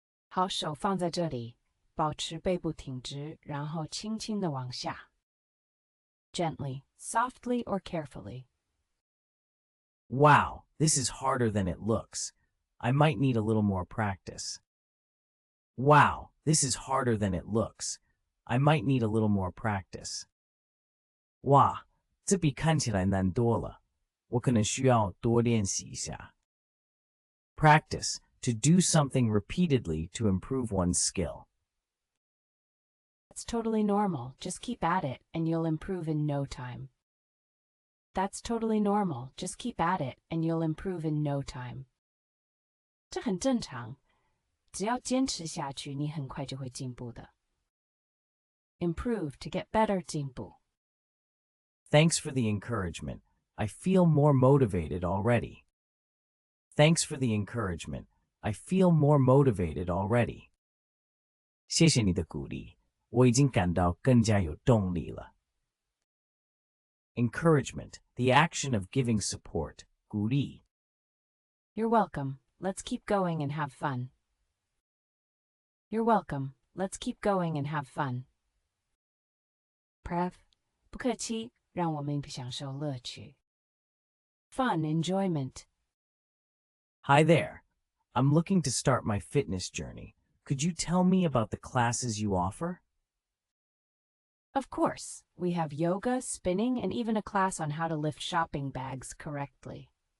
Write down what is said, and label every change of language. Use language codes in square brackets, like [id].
[zh] 好，手放在这里，保持背部挺直，然后轻轻地往下。 [en] Gently, softly or carefully. Wow, this is harder than it looks. I might need a little more practice. Wow, this is harder than it looks. I might need a little more practice. [zh] 哇，这比看起来难多了，我可能需要多练习一下。 [en] Practice, to do something repeatedly to improve one's skill. That's totally normal. Just keep at it, and you'll improve in no time. That's totally normal. Just keep at it, and you'll improve in no time. [zh] 这很正常，只要坚持下去，你很快就会进步的。 [en] Improve, to get better, 进步。 Thanks for the encouragement. I feel more motivated already. Thanks for the encouragement. I feel more motivated already. [zh] 谢谢你的鼓励，我已经感到更加有动力了。 [en] Encouragement, the action of giving support, 鼓励。 You're welcome. Let's keep going and have fun. You're welcome. Let's keep going and have fun. [zh] Prev, 不客气，让我们享受乐趣。 [en] Fun, enjoyment. Hi there. I'm looking to start my fitness journey. Could you tell me about the classes you offer? Of course, we have yoga, spinning, and even a class on how to lift shopping bags correctly.